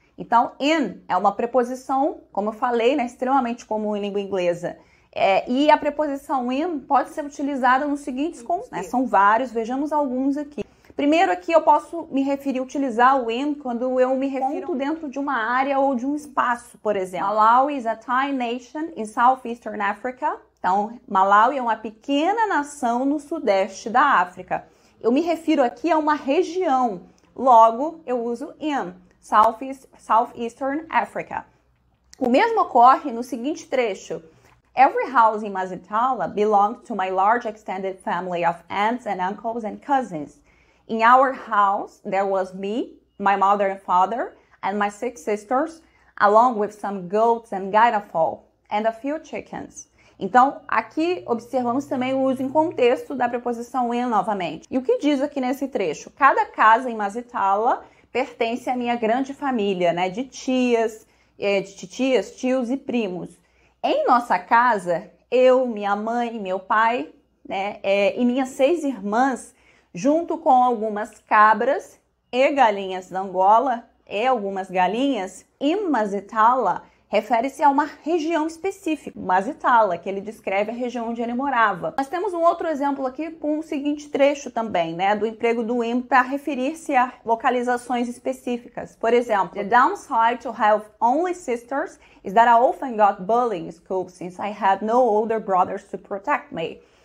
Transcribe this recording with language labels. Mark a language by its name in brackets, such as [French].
[Portuguese] Então, in é uma preposição, como eu falei, né, extremamente comum em língua inglesa. E a preposição in pode ser utilizada nos seguintes contextos, né? São vários, vejamos alguns aqui. Primeiro aqui eu posso utilizar o in quando eu me refiro dentro de uma área ou de um espaço, por exemplo. [English] Malawi is a tiny nation in Southeastern Africa. [Portuguese] Então, Malawi é uma pequena nação no sudeste da África. Eu me refiro aqui a uma região, logo eu uso in. Southeastern Africa. O mesmo ocorre no seguinte trecho. [English] Every house in Mazitala belongs to my large extended family of aunts and uncles and cousins. In our house, there was me, my mother and father, and my 6 sisters, along with some goats and gairafol, and a few chickens. [Portuguese] Então, aqui observamos também o uso em contexto da preposição in novamente. E o que diz aqui nesse trecho? Cada casa em Mazitala pertence à minha grande família, né, de tias, tios e primos. Em nossa casa, eu, minha mãe, meu pai, né, e minhas 6 irmãs, junto com algumas cabras e galinhas da Angola e algumas galinhas, em Mazitala, refere-se a uma região específica, Mazitala, que ele descreve a região onde ele morava. Nós temos um outro exemplo aqui com o seguinte trecho também, né, do emprego do in para referir-se a localizações específicas. Por exemplo, [English] the downside to have only sisters is that I often got bullied in school since I had no older brothers to protect me.